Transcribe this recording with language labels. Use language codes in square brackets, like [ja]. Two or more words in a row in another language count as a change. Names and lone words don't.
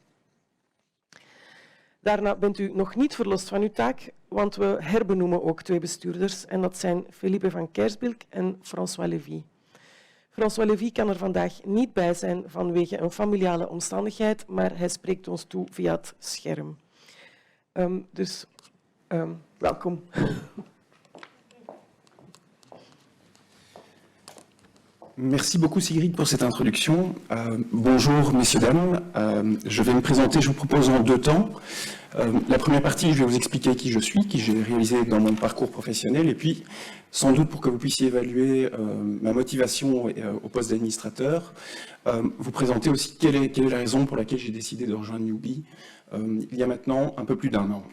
[nl] Daarna bent u nog niet verlost van uw taak, want we herbenoemen ook 2 bestuurders en dat zijn Philippe van Kersbilk en François Lévy. François Lévy kan er vandaag niet bij zijn vanwege een familiale omstandigheid, maar hij spreekt ons toe via het scherm. Welkom. [fr] Merci beaucoup Sigrid pour cette introduction. Bonjour messieurs, dames. Je vais me présenter, je vous propose en 2 temps. La première partie, je vais vous expliquer qui je suis, qui j'ai réalisé dans mon parcours professionnel, et puis sans doute pour que vous puissiez évaluer ma motivation au poste d'administrateur, vous présenter aussi quelle est la raison pour laquelle j'ai décidé de rejoindre Newbee il y a maintenant un peu plus d'1 an.